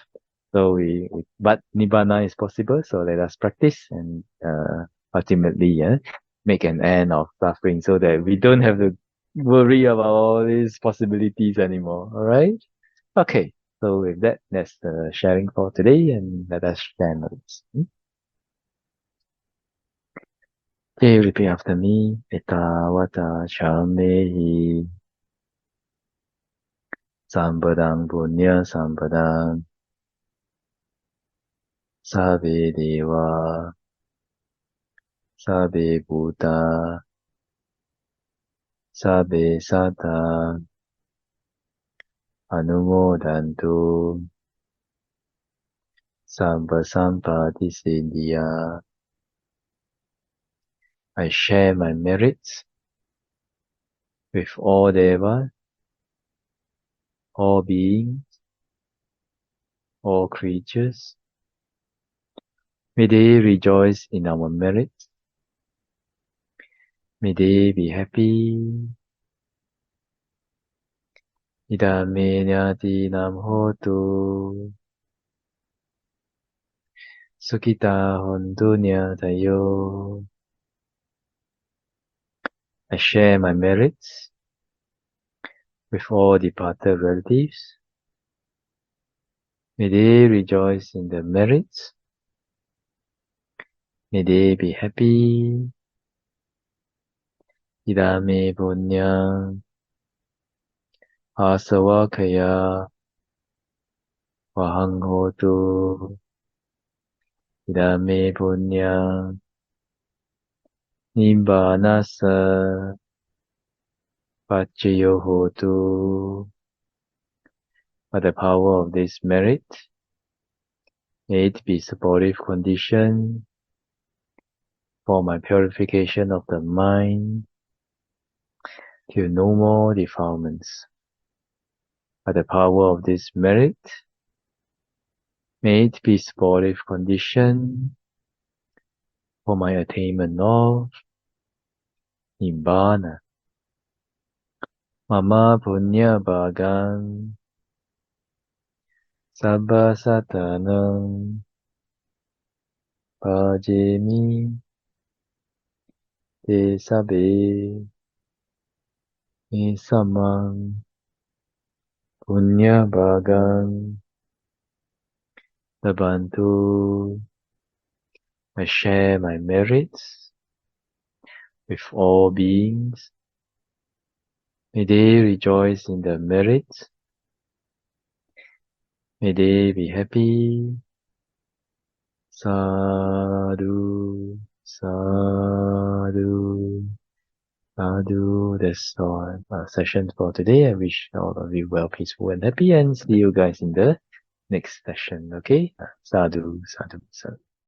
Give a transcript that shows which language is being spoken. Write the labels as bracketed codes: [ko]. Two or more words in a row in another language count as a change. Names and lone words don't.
[en] So but nibbana is possible. So let us practice and ultimately, yeah, make an end of suffering, so that we don't have to worry about all these possibilities anymore. All right. Okay. So with that, that's the sharing for today, and let us share notes. Okay, repeat after me. [pi] Etawata chamehi sampadang punya sampadang sabe deva sabe buddha sabe sata anumodantu sabba sampati siddhya. [en] I share my merits with all devas, all beings, all creatures. May they rejoice in our merits. May they be happy. [pi] Idame nyati nam hotu. Sukita hontu nyatayo. [en] I share my merits with all departed relatives. May they rejoice in the merits. May they be happy. [pi] Idame punyam asavakaya vahang hotu. Idame punyam nibbānassa paccaya hotu. [en] By the power of this merit, may it be supportive condition for my purification of the mind till no more defilements. By the power of this merit, may it be supportive condition for my attainment of Nibbana. [pi] Mama punya bhagang sabba satanam pajemi te sabe me samang punya bhagang tabantu. [en] I share my merits with all beings. May they rejoice in the merits. May they be happy. [pi] Sadhu, sadhu. [en] Sadhu, that's all session for today. I wish all of you well, peaceful, and happy, and see you guys in the next session. Okay? [pi] Sadhu, sadhu, sadhu.